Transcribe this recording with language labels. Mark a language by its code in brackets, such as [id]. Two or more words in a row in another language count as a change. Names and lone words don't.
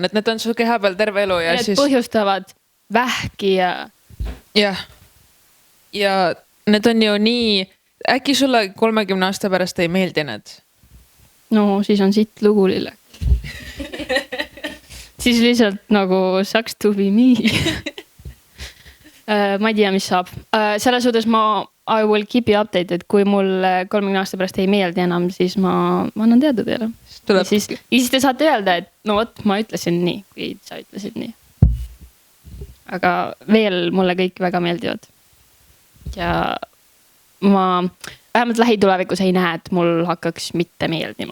[et] Et need on su keha peal terve elu ja need siis... põhjustavad vähki ja... Jah. Ja need on ju nii... Äkki sulle 30 aasta pärast ei meeldi need? No siis on siit lugu lille. Siis lihtsalt nagu [en] sucks to be me. [et] Ma ei tea, mis saab. Selles suhtes [en] I will keep you updated, [et] kui mul 30 aasta pärast ei meeldi enam, siis ma annan teada teile. Ja siis te saate öelda, et no vot, ma ütlesin nii, kui sa ütlesid nii. Aga veel mulle kõik väga meeldivad. Ja ma vähemalt lähitulevikus ei näe, et mul hakkaks mitte meeldima.